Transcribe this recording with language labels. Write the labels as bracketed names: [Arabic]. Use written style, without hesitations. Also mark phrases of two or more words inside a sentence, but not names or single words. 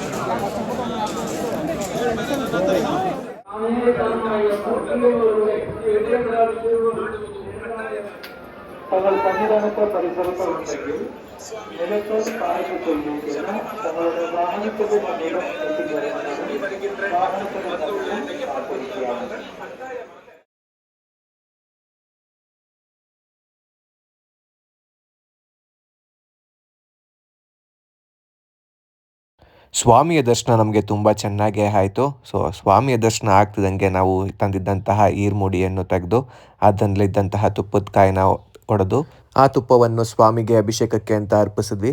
[Malayalam] തങ്ങൾ സന്നിധാനത്തെ പരിസരത്ത് ഉണ്ടെങ്കിൽ നിലത്തോട് താഴേക്ക് കൊല്ലുകയും തങ്ങളുടെ വാഹനത്തിന്റെ സമീപം എത്തിച്ചേരുന്നതിന് വാഹനത്തിന്റെ സമീപം കാത്തിരിക്കുകയാണ്. [Kannada] ಸ್ವಾಮಿಯ ದರ್ಶನ ನಮಗೆ ತುಂಬ ಚೆನ್ನಾಗೇ ಆಯಿತು. ಸೊ ಸ್ವಾಮಿಯ ದರ್ಶನ ಆಗ್ತಿದ್ದಂಗೆ ನಾವು ತಂದಿದ್ದಂತಹ ಈರ್ಮುಡಿಯನ್ನು ತೆಗೆದು ಅದರಲ್ಲಿದ್ದಂತಹ ತುಪ್ಪದ ಕಾಯಿನ ಒಡೆದು ಆ ತುಪ್ಪವನ್ನು ಸ್ವಾಮಿಗೆ ಅಭಿಷೇಕಕ್ಕೆ ಅಂತ ಅರ್ಪಿಸಿದ್ವಿ.